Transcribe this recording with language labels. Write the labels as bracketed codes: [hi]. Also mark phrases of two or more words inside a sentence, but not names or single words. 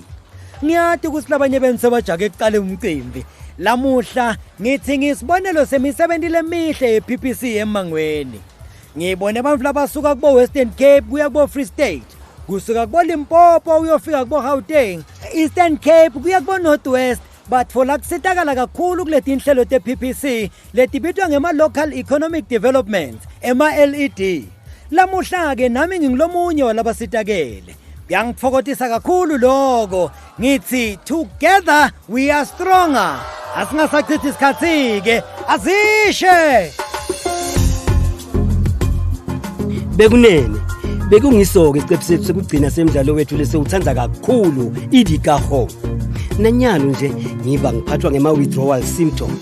[ss] Ngiyati ukuthi labanye bengisebajake ekuqala umcimbi. Lamuhla ngithi ngisibonelo semisebenzi lemihle yePPC emangweni. Ngibone abantu labasuka kubo Western Cape kuya kubo Free State, kusuka kubo Limpopo uyofika kubo Gauteng, Eastern Cape kuya kubo North West, batfola kusitakala kakhulu kuleti inhlelo tePPC letibitwa ngema [en] local economic development [ss] ema-LED. Lamuhla ke nami ngingilomunye walabasitakele. Kuyangifokotisa kakhulu lokho. Ngithi [en] together we are stronger. [ss] Asingasachithi isikhathi ke, azishe. Bekunene bekungisoke icephu sethu sekugcina semidlalo wethu lesewuthanda kakhulu iTikahong. Nanyalo nje ngiba ngiphathwa ngema- [en] withdrawal symptoms.